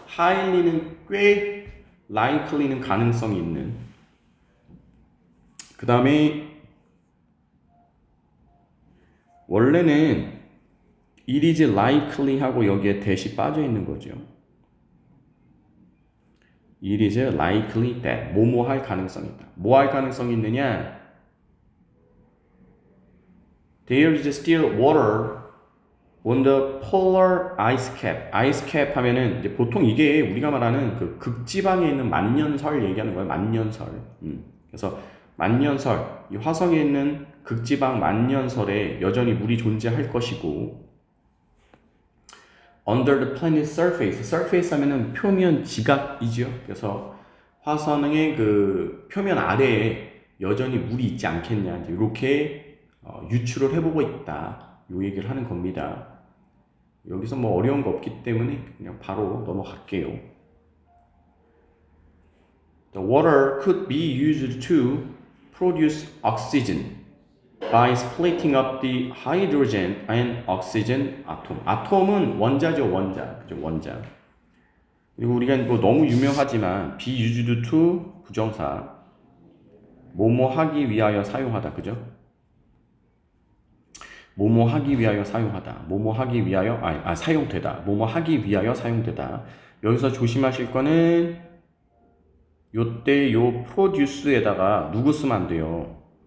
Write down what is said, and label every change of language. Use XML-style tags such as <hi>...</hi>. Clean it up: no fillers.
<ko>highly는 꽤 likely는 가능성이 있는 그 다음에 원래는</ko> <en>it is likely</en> <ko>하고 여기에 대시 빠져 있는 거죠.</ko> <en>it is likely that</en> <ko>뭐뭐 할 가능성이 있다. 뭐 할 가능성이 있느냐?</ko> <en>There is still water on the polar ice cap.</en> <ko>ice cap 하면은 이제 보통 이게 우리가 말하는 그 극지방에 있는 만년설 얘기하는 거예요. 만년설. 그래서 만년설, 이 화성에 있는 극지방 만년설에 여전히 물이 존재할 것이고</ko> <en>under the planet's surface.</en> <ko>surface 하면은 표면 지각이죠. 그래서 화성의 그 표면 아래에 여전히 물이 있지 않겠냐. 이제 이렇게 유추를 해보고 있다. 요 얘기를 하는 겁니다. 여기서 뭐 어려운 거 없기 때문에 그냥 바로 넘어갈게요.</ko> <en>The water could be used to produce oxygen by splitting up the hydrogen and oxygen atom.</en> <ko>아톰은 원자죠, 원자. 그죠, 원자. 그리고 우리가 뭐 너무 유명하지만 be used to 부정사. 뭐뭐 하기 위하여 사용하다. 그죠? 뭐뭐 하기 위하여 사용하다. 뭐뭐 하기 위하여 사용되다. 뭐뭐 하기 위하여 사용되다. 여기서 조심하실 거는 요때 요 produce에다가 누구 쓰면 안 돼요.</ko>